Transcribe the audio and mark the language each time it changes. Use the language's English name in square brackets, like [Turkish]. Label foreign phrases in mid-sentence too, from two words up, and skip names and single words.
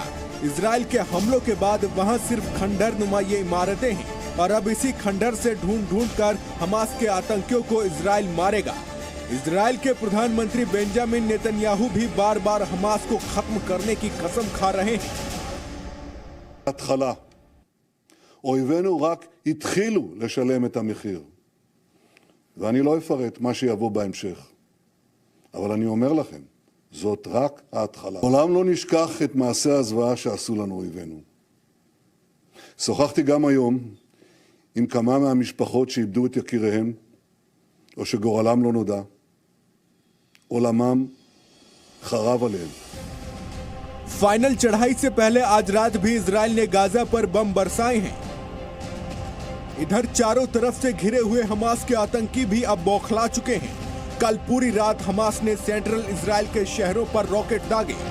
[Hindi] इजराइल के हमलों के बाद वहां सिर्फ खंडर नुमा ये इमारतें हैं और अब इसी खंडर से ढूंढ कर हमास के आतंकियों को इजराइल मारेगा। इजराइल के प्रधानमंत्री बेंजामिन नेतन्याहू भी बार बार हमास को खत्म करने की कसम खा रहे हैं। [Hebrew] התחלה. אויבינו רק התחילו לשלם את המחיר. ואני לא אפרט מה שיבוא בהמשך. אבל אני אומר לכם, זאת רק ההתחלה. לעולם לא נשכח את מעשה הזוועה שעשו לנו אויבינו. שוחחתי גם היום עם כמה מהמשפחות שאיבדו את יקיריהם, או שגורלם לא נודע. עולמם חרב עליהם. [Hindi] फाइनल चढ़ाई से पहले आज रात भी इजराइल ने गाजा पर बम बरसाए हैं। इधर चारों तरफ से घिरे हुए हमास के आतंकी भी अब बौखला चुके हैं। कल पूरी रात हमास ने सेंट्रल इजराइल के शहरों पर रॉकेट दागे।